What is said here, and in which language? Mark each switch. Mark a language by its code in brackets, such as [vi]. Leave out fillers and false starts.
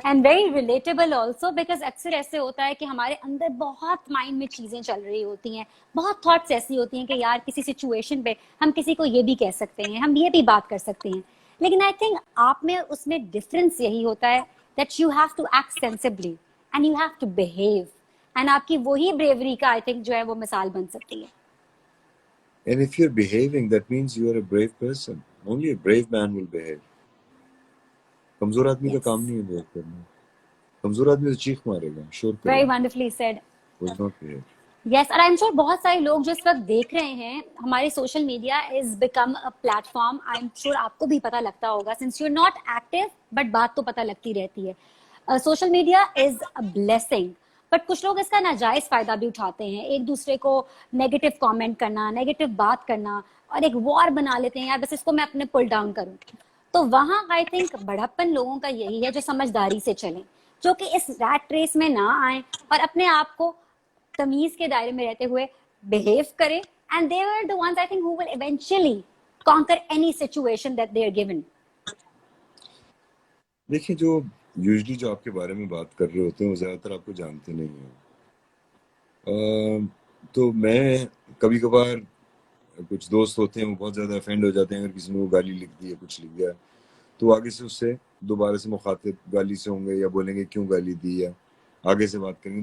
[ur] And very relatable also, because اکثر ایسے ہوتا ہے کہ ہمارے اندر بہت مائنڈ میں چیزیں چل رہی ہوتی ہیں، بہت تھاٹس ایسی ہوتی ہیں کہ یار کسی سچویشن پہ ہم کسی کو یہ بھی کہہ سکتے ہیں، ہم یہ بھی بات کر سکتے ہیں، لیکن آئی تھنک آپ میں اس میں ڈفرینس یہی ہوتا ہے [en] That you have to act sensibly and you have to behave. [ur] And آپ کی وہی بریوری کا آئی تھنک جو ہے وہ مثال بن سکتی ہے. [en] And if you're behaving, that means you are a brave person. Only a brave man will behave. [ur] کمزور آدمی کا [en] یس، [ur] کام نہیں ہے behave کرنا۔ کمزور آدمی تو چیخ مارے گا، شور کرے [en] ویری [ur] God, [en] Wonderfully said. will not behave۔ [ur] یس، اور آئی ایم شیور بہت سارے لوگ جو اس وقت دیکھ رہے ہیں، ہمارے social media [en] Is become a platform. [ur] I am sure آپ کو بھی پتہ لگتا ہوگا، [en] since you not active [ur] but بات تو پتہ لگتی رہتی ہے. [en] Social media is a blessing. [ur] But کچھ لوگ اس کا ناجائز فائدہ بھی اٹھاتے ہیں, ایک دوسرے کو نیگیٹو کامنٹ کرنا, نیگیٹو بات کرنا, اور ایک وار بنا لیتے ہیں, یار بس اس کو میں اپنے پل ڈاؤن کروں. تو وہاں آئی تھنک بڑھپن لوگوں کا یہی ہے جو سمجھداری سے چلیں, جو کہ اس ریٹ ریس میں نہ آئیں اور اپنے آپ کو تمیز کے دائرے میں رہتے ہوئے بہیو کریں. [en] And they are the ones I think who will eventually conquer any situation that they are given. [ur] دیکھیں جو یوزلی جو آپ کے بارے میں بات کر رہے ہوتے ہیں وہ زیادہ تر آپ کو جانتے نہیں ہیں. تو میں کبھی کبھار کچھ دوست ہوتے ہیں وہ بہت زیادہ افینڈ ہو جاتے ہیں اگر کسی نے وہ گالی لکھ دی ہے, کچھ لکھ دیا, تو آگے سے اس سے دوبارہ سے مخاطب گالی سے ہوں گے یا بولیں گے کیوں گالی دی, یا آگے سے بات کریں گے.